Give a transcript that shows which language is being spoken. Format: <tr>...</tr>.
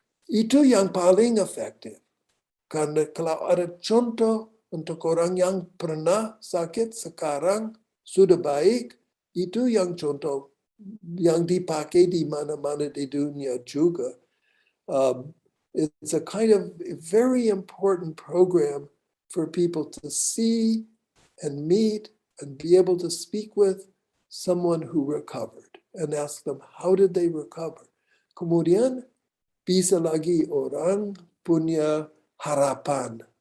<id>Itu yang paling efektif. Karena kalau ada contoh untuk orang yang pernah sakit sekarang sudah baik, itu yang contoh yang dipakai di mana-mana di dunia juga.</id> <en>It's a kind of very important program for people to see and meet and be able to speak with someone who recovered and ask them, how did they recover?</en> <id>Kemudian bisa lagi orang punya harapan.</id>